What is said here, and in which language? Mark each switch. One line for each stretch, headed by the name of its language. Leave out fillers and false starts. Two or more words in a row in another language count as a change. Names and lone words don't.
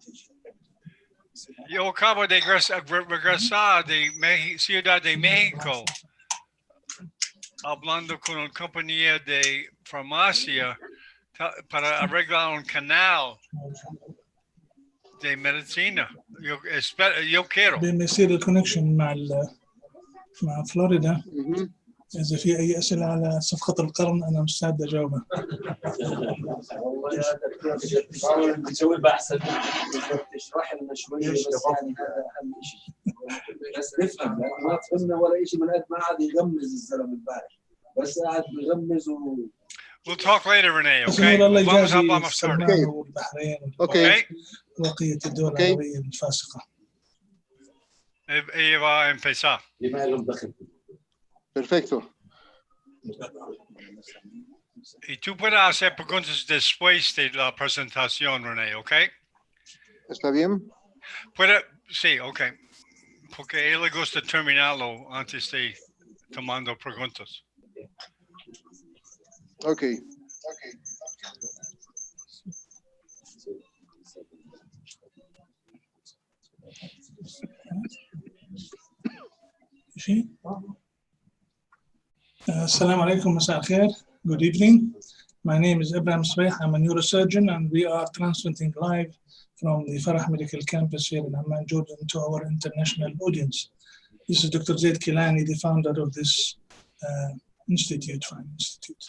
Spanish: Yo acabo de regresar de Ciudad de México, hablando con una compañía de farmacia para arreglar un canal de medicina. Yo quiero.
Arabic: بيصير الكونكشن مع فلوريدا.
Spanish: Ujú.
Arabic: إذا في أي أسئلة على صفقة القرن أنا مستعد أجاوبها. والله يا دكتور حاول بتسوي بحث تشرح لنا شويه بس يعني هذا اهم شيء بس نفهم ما فهمنا ولا شيء من قد ما قعد يغمز الزلمه امبارح بس قاعد بيغمز
English: We'll talk later, Renee,
Arabic: بس
English: okay?
Arabic: نقول الله
Spanish: Vamos a
Arabic: يجازي
Spanish: hablar más tarde.
Arabic: السلمان والبحرين
English: Okay.
Arabic: وبقية الدول العربية الفاسقة.
Spanish: Ella va a empezar.
Arabic: لما لهم دخل
Spanish: Perfecto. Y tú puedes hacer preguntas después de la presentación, René, ¿ok? ¿Está bien? Sí, ok. Porque a él le gusta terminarlo antes de tomando preguntas. Ok.
Arabic: شيء؟ السلام عليكم مساء الخير.
English: Good evening. My name is Ibrahim Sweih. I'm a neurosurgeon and we are transmitting live from the Farah Medical Campus here in Amman, Jordan to our international audience. This is Dr. Zaid Kilani, the founder of this institute, fine institute.